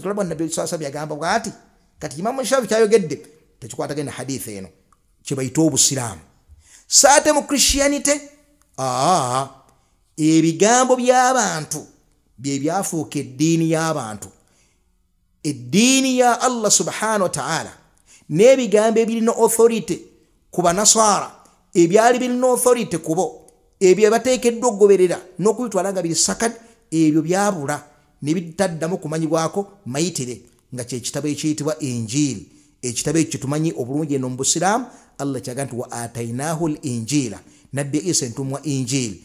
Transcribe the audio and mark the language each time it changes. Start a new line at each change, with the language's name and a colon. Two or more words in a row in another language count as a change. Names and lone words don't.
Ganda: Tulaba Nabbi
Arabic: صلى الله عليه وسلم
Ganda: yagamba bw'ati. Kati Imam Shafi kyayogedde tekikwatagana hadith eno, kibayita obusiraamu. Saate mu Christianity ebigambo by'abantu bye byafuuka eddiini y'abantu. Eddiini ya
Arabic: الله سبحانه وتعالى
Ganda: n'ebigambo ebirina authority ku banaswara, ebyali birina authority kubo, ebyo bateekeddwa okugoberera n'okubitwala nga biri sakad, ebyo byabula ne bitaddamu kumanyibwako mayitire nga kyekitabo ekiyitibwa Injili. Ekitabo ekyo tumanyi obulungi eno mu busiraamu. Allah kyaga nti
Arabic: وآتيناه الإنجيل,
Ganda: Nabbi Isa entumwa Injili.